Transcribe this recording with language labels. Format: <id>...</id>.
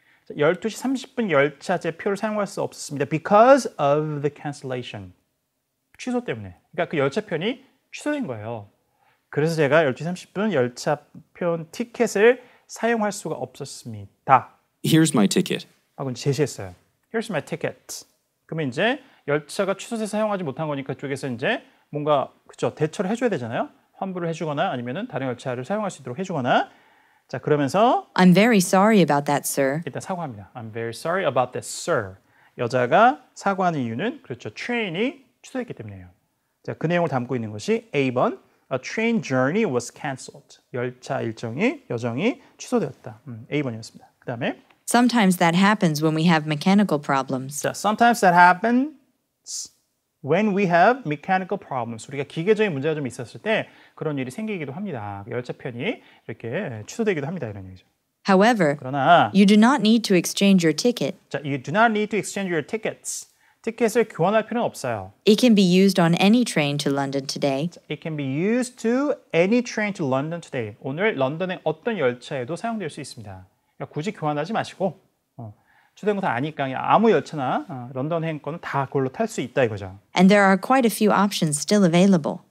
<ko>12시 30분 열차 제 표를 사용할 수 없었습니다.</ko> <en>Because of the cancellation.</en> <ko>취소 때문에. 그러니까 그 열차편이 취소된 거예요. 그래서 제가 12시 30분 열차편 티켓을 사용할 수가 없었습니다.</ko> <en>Here's my ticket.</en> <ko>하고 제시했어요.</ko> <en>Here's my ticket.</en> <ko>그러면 이제 열차가 취소돼서 사용하지 못한 거니까 그쪽에서 이제 뭔가 그죠 대처를 해줘야 되잖아요. 환불을 해주거나 아니면은 다른 열차를 사용할 수 있도록 해주거나. 자 그러면서</ko> <en>I'm very sorry about that, sir.</en> <ko>일단 사과합니다.</ko> <en>I'm very sorry about that, sir.</en> <ko>여자가 사과하는 이유는 그렇죠. 트레인이 취소했기 때문이에요. 자, 그 내용을 담고 있는 것이 A번</ko> <en>A train journey was cancelled.</en> <ko>열차 여정이 취소되었다. A번이었습니다. 그 다음에</ko> <en>Sometimes that happens when we have mechanical problems. 자, sometimes that happens when we have mechanical problems.</en> <ko>우리가 기계적인 문제가 좀 있었을 때 그런 일이 생기기도 합니다. 열차편이 이렇게 취소되기도 합니다. 이런 얘기죠.</ko> <en>However,</en> <ko>그러나</ko> <en>you do not need to exchange your ticket. 자, you do not need to exchange your tickets.</en> <ko>티켓을 교환할 필요는 없어요.</ko> <en>It can be used on any train to London today. It can be used to any train to London today.</en> <ko>오늘 런던의 어떤 열차에도 사용될 수 있습니다. 그러니까 굳이 교환하지 마시고 취소된 거 다 아니까 그냥 아무 열차나 런던 행거는 다 그걸로 탈 수 있다 이거죠.</ko> <en>And there are quite a few options still available.</en>